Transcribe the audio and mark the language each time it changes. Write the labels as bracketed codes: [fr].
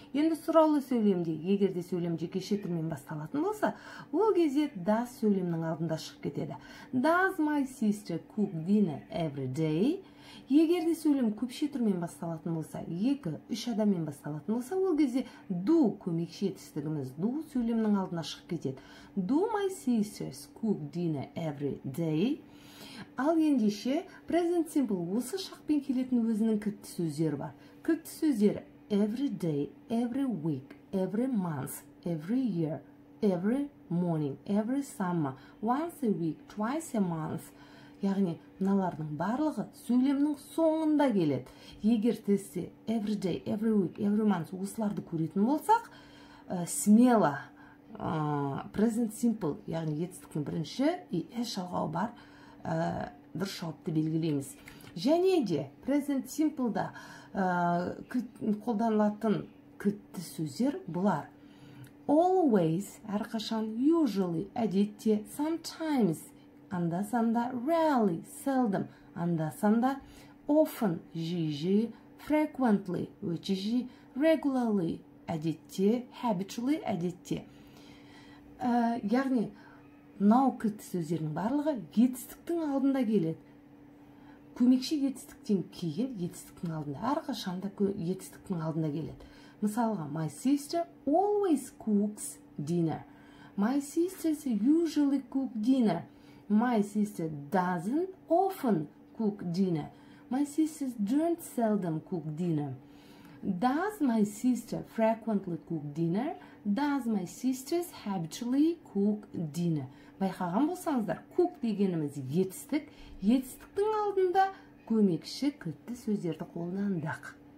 [kk] Енді сұраулы сөйлемде, егер де сөйлем жекеше түрмен басталатын болса, ол кезде does сөйлемнің алдында шығып кетеді. [en] Does my sister cook dinner every day? [kk] Егер де сөйлем көпше түрмен басталатын болса, 2-3 адаммен басталатын болса, ол кезде do көмекші етістігіміз do сөйлемнің алдына шығып кетеді. [en] Do my sisters cook dinner every day? [kk] Ал ендеше present simple осы шақпен келетін өзінің кілтті сөздері бар. Кілтті сөздері [en] every day, every week, every month, every year, every morning, every summer, once a week, twice a month. [kk] Яғни мыналардың барлығы сөйлемнің соңында келеді. Егер тестте [en] every day, every week, every month [kk] осыларды көретін болсақ, смело present simple, яғни етістіктің бірінші и s жалғауы бар дұрыс жауапты белгілейміз. Және де present simple'да қолданылатын кілтті сөздер бұлар: always, әрқашан, usually, әдетте, sometimes, анда-санда, rarely, seldom, анда-санда, often, жиі-жиі, frequently, өте жиі, regularly, әдетте, habitually, әдетте. Яғни, мынау кілтті сөздердің барлығы етістіктің алдында келеді. Көмекші етістіктен кейін етістіктің алдында, әрқашанда етістіктің алдында келеді. Мысалға, [en] my sister always cooks dinner. My sisters usually cook dinner. My sister doesn't often cook dinner. My sisters don't seldom cook dinner. Does my sister frequently cook dinner? Does my sisters habitually cook dinner? [kk] Байқаған болсаңыздар, cook дегеніміз етістік, етістіктің алдында көмекші кілтті сөздерді қолдандық.